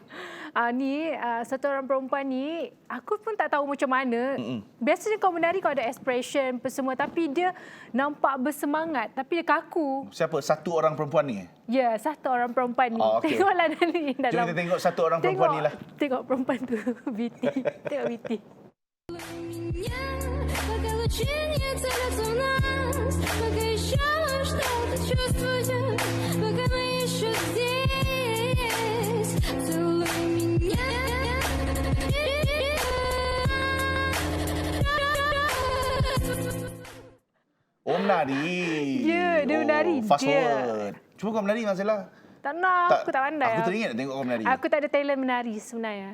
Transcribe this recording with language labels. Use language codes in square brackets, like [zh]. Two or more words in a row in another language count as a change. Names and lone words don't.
[ms] Satu orang perempuan ni, aku pun tak tahu macam mana. Biasanya kau menari kau ada expression apa semua, tapi dia nampak bersemangat, tapi dia kaku. Siapa? Satu orang perempuan ni? Ya, satu orang perempuan ni. Okay. Tengoklah ni dalam. Jom kita tengok satu orang perempuan ni lah. Tengok perempuan tu, BT. Tengok BT. [ru] Пока лучи не целятся в нас, пока еще что-то чувствую, пока мы еще здесь, целуй меня. [ms] Oh, menari. Ya, dia menari. Fast Dia. forward. Cuba kau menari, Marcella. Tak nak, aku tak pandai. Aku teringat nak tengok kau menari. Aku tak ada talent menari sebenarnya.